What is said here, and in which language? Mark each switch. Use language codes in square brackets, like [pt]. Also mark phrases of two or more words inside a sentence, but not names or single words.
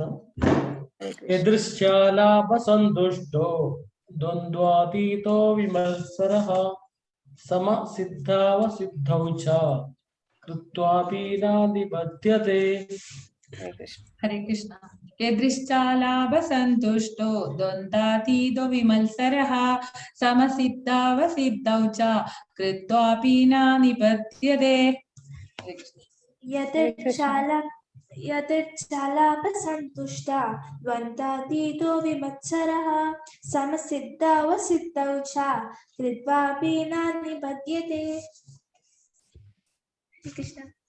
[sa] യദൃച്ഛാലാഭ സന്തുഷ്ടോ ദ്വന്ദ്വാതീതോ വിമത്സരഃ സമ സിദ്ധാവസിദ്ധൗ ച കൃത്വാപി ന നിബധ്യതേ. ഹരേ കൃഷ്ണ. യദൃച്ഛാലാഭ സന്തുഷ്ടോ ദ്വന്ദ്വാതീതോ വിമത്സരഃ സമസിദ്ധാവസിദ്ധൗ ച കൃത്വാപി ന നിബധ്യതേ. यदृच्छालाभ संतुष्टा द्वन्द्वातीतो विमत्सरः समसिद्धावसिद्धौ च कृत्वापि न निबध्यते. कृष्ण.